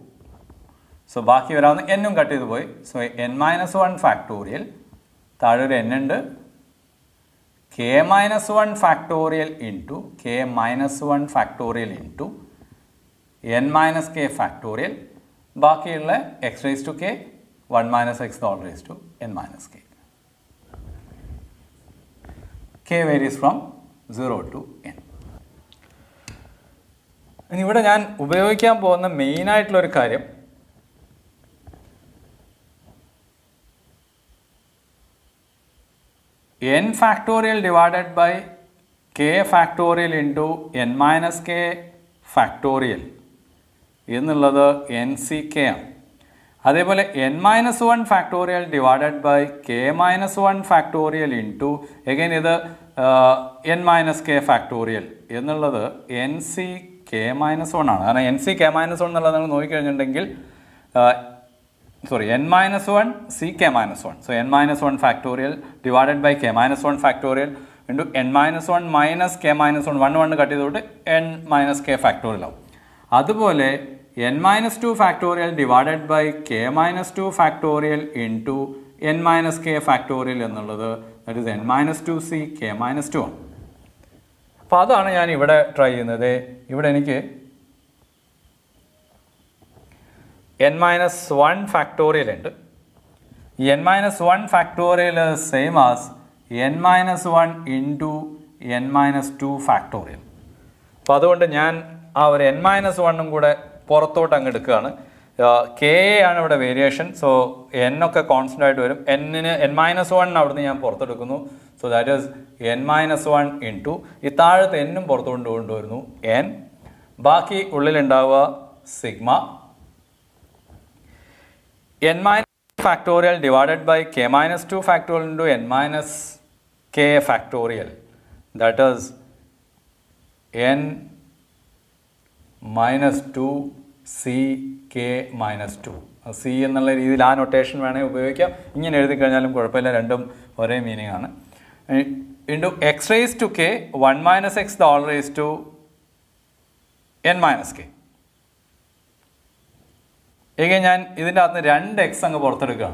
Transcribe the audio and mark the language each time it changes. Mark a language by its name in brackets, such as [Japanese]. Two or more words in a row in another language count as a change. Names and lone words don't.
[Malayalam] സോ ബാക്കി വരാവുന്ന എന്നും കട്ട് ചെയ്ത് പോയി. [English] so n minus 1 factorial, [Malayalam] താഴെ ഒരു n ഉണ്ട്, [English] k minus 1 factorial into k minus 1 factorial into n minus k factorial, ബാക്കിയുള്ള x raise to k 1 minus x whole raise to n minus k. k varies from 0 to n. [Malayalam] ഇനി ഇവിടെ ഞാൻ ഉപയോഗിക്കാൻ പോകുന്ന മെയിനായിട്ടുള്ളൊരു കാര്യം [English] n factorial divided by k factorial into n minus k factorial [Malayalam] എന്നുള്ളത് nck ആണ്. അതേപോലെ [English] n minus 1 factorial divided by k minus 1 factorial into again [Malayalam] ഇത് [English] n minus k factorial [Malayalam] എന്നുള്ളത് [English] nck minus 1 [Malayalam] ആണ്. കാരണം [English] nck minus 1 [Malayalam] എന്നുള്ളത് നിങ്ങൾ നോക്കിക്കഴിഞ്ഞിട്ടുണ്ടെങ്കിൽ [English] n minus 1 ck minus 1. So n minus 1 factorial divided by k minus 1 factorial into n minus 1 minus k minus 1, 1 [Malayalam] കട്ട് ചെയ്തോട്ട് [English] n minus k factorial ആവും. അതുപോലെ n minus 2 factorial divided by k minus 2 factorial into n minus k factorial എന്നുള്ളത് that is n minus 2c k minus 2 ആണ്. [Malayalam] അപ്പോൾ അതാണ് ഞാൻ ഇവിടെ ട്രൈ ചെയ്യുന്നത്. ഇവിടെ എനിക്ക് [English] n minus 1 factorial [Malayalam] ഉണ്ട്. [English] ഈ n minus 1 factorial same as n minus 1 into n minus 2 factorial. [Malayalam] അപ്പോൾ അതുകൊണ്ട് ഞാൻ ആ ഒരു n minus 1 കൂടെ പുറത്തോട്ട് അങ്ങ് എടുക്കുകയാണ്. k ആണ് ഇവിടെ വേരിയേഷൻ. സോ n ഒക്കെ കോൺസ്റ്റൻ്റ് ആയിട്ട് വരും. [English] n minus 1 [Malayalam] അവിടുന്ന് ഞാൻ പുറത്തെടുക്കുന്നു. [English] so that is n minus 1 into [Malayalam] ഈ താഴത്തെ n ഉം പുറത്തോട്ട് കൊണ്ടുവരുന്നു n. ബാക്കി ഉള്ളിലുണ്ടാവുക [English] സിഗ്മ n minus factorial divided by k minus 2 factorial into n minus k factorial, that is n minus 2 c k minus 2. [Malayalam] c എന്നുള്ള രീതിയിൽ ആ നൊട്ടേഷൻ വേണമെങ്കിൽ ഉപയോഗിക്കാം. ഇങ്ങനെ എഴുതി കഴിഞ്ഞാലും കുഴപ്പമില്ല, രണ്ടും ഒരേ മീനിങ് ആണ്. [English] into x raise to k 1 minus x whole raise to n minus k. [Malayalam] എങ്കിൽ ഞാൻ ഇതിൻ്റെ അകത്ത് 2x അങ്ങ് പുറത്തെടുക്കുകയാണ്.